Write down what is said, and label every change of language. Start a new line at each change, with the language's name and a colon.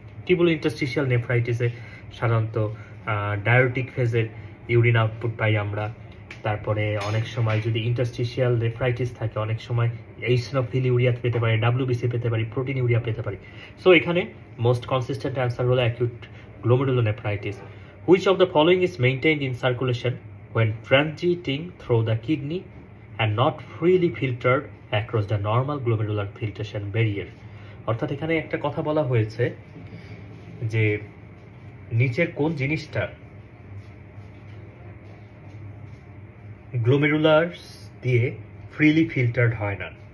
Bangla: টিউবুলো interstitial নেফ্রাইটিসে সাধারণত ডায়োটিক ফেজের urine output পাই আমরা। তারপরে অনেক সময় যদি ইন্টারস্টিশিয়াল নেফ্রাইটিস থাকে অনেক সময় ইওসিনোফিল ইউরিয়া পেতে পারি, ডাব্লিউবিসি পেতে পারি, প্রোটিন ইউরিয়া পেতে পারি।
English: So এখানে most consistent answer হলো acute glomerulonephritis. Which of the following is maintained in circulation when transiting through the kidney and not freely filtered across the normal glomerular filtration barrier?
Bangla: অর্থাৎ এখানে একটা কথা বলা হয়েছে যে নিচের কোন জিনিসটা গ্লোমেরুলার্স দিয়ে ফ্রিলি ফিল্টার্ড হয় না।